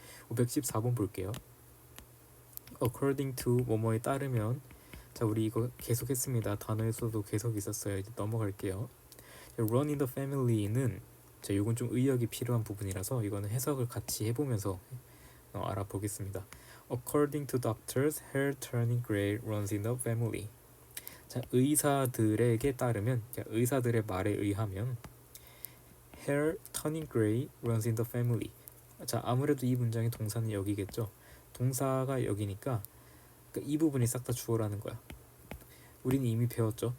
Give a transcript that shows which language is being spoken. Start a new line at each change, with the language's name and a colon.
Korean: 514번 볼게요. according to 뭐뭐에 따르면, 자, 우리 이거 계속 했습니다. 단어에서도 계속 있었어요. 이제 넘어갈게요. run in the family는, 자, 이건 좀 의역이 필요한 부분이라서 이거는 해석을 같이 해보면서 알아보겠습니다.
English: According to doctors, hair turning gray runs in the family.
Korean: 자, 의사들에게 따르면, 자, 의사들의 말에 의하면
English: hair turning gray runs in the family.
Korean: 자, 아무래도 이 문장의 동사는 여기겠죠. 동사가 여기니까 이 부분이 싹 다 주어라는 거야. 우리는 이미 배웠죠.